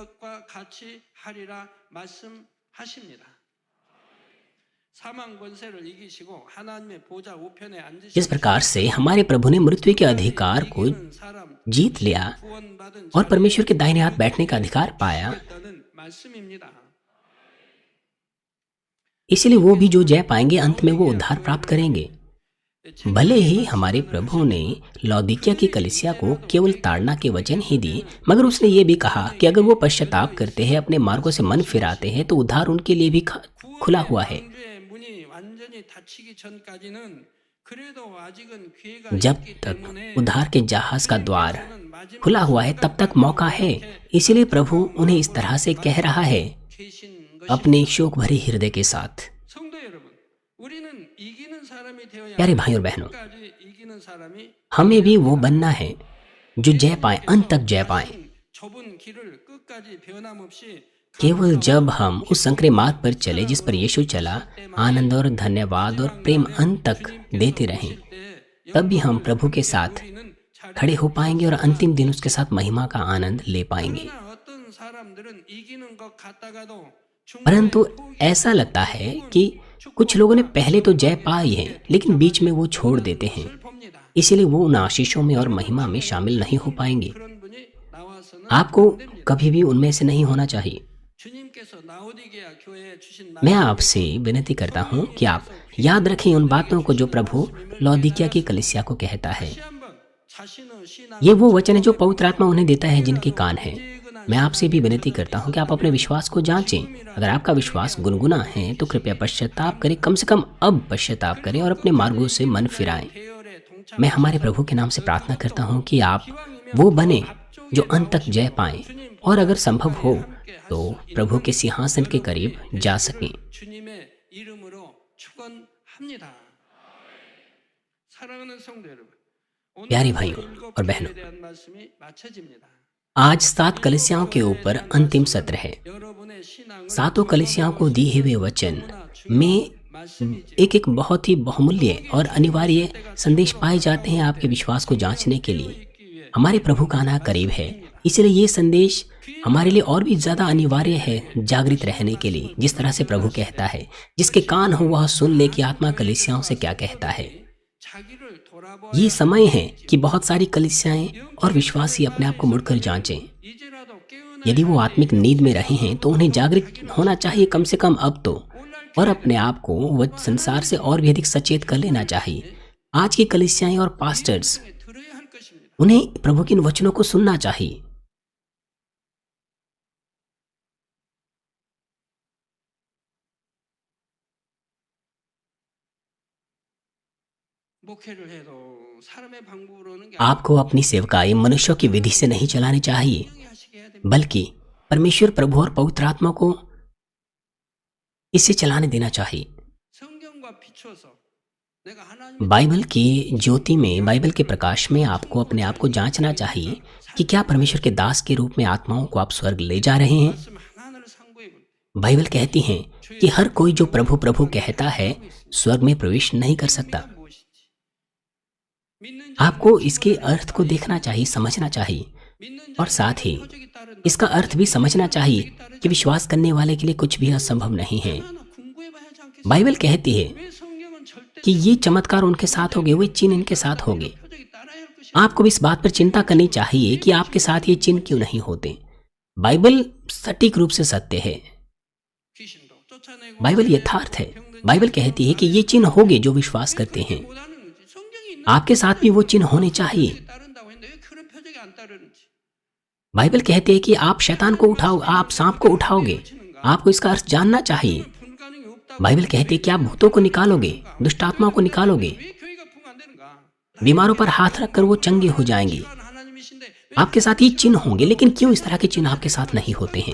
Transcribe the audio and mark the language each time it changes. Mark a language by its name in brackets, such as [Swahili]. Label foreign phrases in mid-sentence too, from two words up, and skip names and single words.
[Hindi] जिस प्रकार से हमारे प्रभु ने मृत्यु के अधिकार को जीत लिया और परमेश्वर के दाहिने हाथ बैठने का अधिकार पाया, इसलिए वो भी जो जय पाएंगे अंत में वो उद्धार प्राप्त करेंगे। भले ही हमारे प्रभु ने लौदीकिया की कलीसिया को केवल ताड़ना के वचन ही दिए, मगर उसने ये भी कहा कि अगर वो पश्चाताप करते हैं, अपने मार्गों से मन फिराते हैं, तो उद्धार उनके लिए भी खुला हुआ है। [Korean] 방주의 문이 완전히 닫히기 전까지는 그래도 아직은 기회가 [Hindi] जब [Korean] 있기 [Hindi] तक [Korean] 때문에 [Hindi] उद्धार के जहाज का द्वार [Korean] 주님께서는 마지막 [Hindi] खुला हुआ है तब तक मौका है। इसीलिए प्रभु उन्हें इस तरह से कह रहा है [Korean] 계신 [Hindi] अपने [Korean] 것입니다. [Hindi] शोक भरे हृदय के साथ। [Korean] 성도 여러분, 우리는 이기는 사람이 되어야 [Hindi] प्यारे [Korean] 합니다. [Hindi] भाइयों और बहनों, [Korean] 끝까지 이기는 सा람이 [Hindi] हमें भी वो बनना है जो जय पाए, अंत तक जय पाए। [Korean] 좁은 길을 끝까지 변함없이 [Hindi] केवल जब हम उस संकरे मार्ग पर चले जिस पर यीशु चला, आनंद और धन्यवाद और प्रेम अंत तक देते रहें, तब भी हम प्रभु के साथ खड़े हो पाएंगे और अंतिम दिन उसके साथ महिमा का आनंद ले पाएंगे। [Korean] 그러나 어떤 사람들은 이기는 것 같다가도 [Hindi] परंतु ऐसा लगता है कि कुछ लोगों ने पहले तो जय पाई है लेकिन बीच में वो छोड़ देते हैं, [Korean] 봅니다. [Hindi] इसीलिए वो उन आशीषों में और महिमा में शामिल नहीं हो पाएंगे। [Korean] 그런 분이 나와서는 [Hindi] आपको कभी भी उनमें से नहीं होना चाहिए। [Korean] 주님께서 라오디게아 교회에 주신 [Hindi] मैं आपसे विनती करता हूँ कि आप याद रखें उन बातों को जो प्रभु लौदीकिया की कलीसिया को कहता है। [Korean] 다시 한번 자신의 신앙 [Hindi] ये वो वचन है जो पवित्र आत्मा उन्हें देता है जिनके कान हैं। मैं आपसे भी विनती करता हूँ कि आप अपने विश्वास को जांचें। अगर आपका विश्वास गुनगुना है तो कृपया पश्चाताप करें, कम से कम अब पश्चाताप करें और अपने मार्गों से मन फिराएं। [Korean] 대열에 동참 [Hindi] मैं हमारे प्रभु के नाम से प्रार्थना करता हूँ कि आप वो बने जो अंत तक जय पाएं और अगर संभव हो तो प्रभु के सिंहासन के करीब जा सकें। [Korean] 주님의 이름으로 축원합니다. 사랑하는 성도 여러분, [Hindi] प्यारे [Korean] 오늘 [Hindi] भाइयों [Korean] 일곱 [Hindi] और [Korean] 교회에 [Hindi] बहनों, [Korean] 대한 말씀이 마쳐집니다. [Hindi] आज 7 कलीसियाओं के ऊपर अंतिम सत्र है। [Korean] 여러분의 신앙을 [Hindi] 7 कलीसियाओं को दिए हुए वचन में [Korean] 말씀이지. [Hindi] एक एक बहुत ही बहुमूल्य और अनिवार्य संदेश पाए जाते हैं आपके विश्वास को जांचने के लिए। हमारे प्रभु का आना करीब है, इसलिए ये संदेश हमारे लिए और भी ज्यादा अनिवार्य है जागृत रहने के लिए। जिस तरह से प्रभु कहता है, जिसके कान हो वह सुन ले कि आत्मा कलीसियाओं से क्या कहता है। [Korean] 자기를 돌아보아 [Hindi] ये समय है कि बहुत सारी कलीसियाएं और विश्वासी अपने आप को मुड़कर जांचें। [Korean] 이제라도 깨어나 [Hindi] यदि वो आत्मिक नींद में रहे हैं तो उन्हें जागृत होना चाहिए कम से कम अब तो, और अपने आप को वह संसार से और भी अधिक सचेत कर लेना चाहिए। आज की कलीसियाएं और पास्टर्स, [Korean] 들어야 할 것입니다. [Hindi] उन्हें प्रभु के इन वचनों को सुनना चाहिए। [Korean] 목회를 해도 사람의 방법으로는 게 [Hindi] आपको अपनी सेवकाई मनुष्यों की विधि से नहीं चलानी चाहिए, [Korean] 아니라 하시게 해야 됩니다. [Hindi] बल्कि परमेश्वर प्रभु और पवित्र आत्मा को इससे चलाने देना चाहिए। [Korean] 성경과 비춰서 내가 하나님의 [Hindi] बाइबल की ज्योति में, बाइबल के प्रकाश में आपको अपने आप को जांचना चाहिए कि क्या परमेश्वर के दास के रूप में आत्माओं को आप स्वर्ग ले जा रहे हैं। [Korean] 말씀 하나하나를 상고해 볼 때 [Hindi] बाइबल कहती है कि हर कोई जो प्रभु प्रभु कहता है स्वर्ग में प्रवेश नहीं कर सकता। [Korean] 무엇인지 믿는 [Hindi] आपको इसके अर्थ को देखना चाहिए, समझना चाहिए, [Korean] 믿는 [Hindi] और साथ ही [Korean] 표적이 따른다. [Hindi] इसका अर्थ भी समझना चाहिए कि विश्वास करने वाले के लिए कुछ भी असंभव नहीं है। [Korean] 하나 궁금해봐야 하지 않겠어요? [Hindi] बाइबल कहती है [Korean] 왜 성경은 절대 [Hindi] कि ये चमत्कार उनके साथ होंगे, वे चिन्ह इनके साथ होंगे। [Korean] 표적이 따라야 할 것이 [Hindi] आपको भी इस बात पर चिंता करनी चाहिए कि आपके साथ ये चिन्ह क्यों नहीं होते। बाइबल सटीक रूप से सत्य है, [Korean] 귀신도 쫓아내고 [Hindi] बाइबल यथार्थ है। बाइबल कहती है कि ये चिन्ह होंगे जो विश्वास करते हैं। [Korean] 못하는 거지. 성경이 있는 [Hindi] आपके साथ भी वो चिन्ह होने चाहिए। [Korean] 표적이 따른다고 했는데 왜 그런 표적이 안 따르는지. [Hindi] बाइबल कहती है कि आप शैतान को उठाओ, आप सांप को उठाओगे। आपको इसका अर्थ जानना चाहिए। [Korean] 불가능이 없다고 [Hindi] बाइबल कहती है कि आप भूतों को निकालोगे, दुष्ट आत्माओं को निकालोगे, [Korean] 왜 교회가 부흥 안 되는가? [Hindi] बीमारों पर हाथ रखकर वो चंगे हो जाएंगे। [Korean] 하나님이신데 왜 [Hindi] आपके साथ ये चिन्ह होंगे, लेकिन क्यों इस तरह के चिन्ह आपके साथ नहीं होते हैं।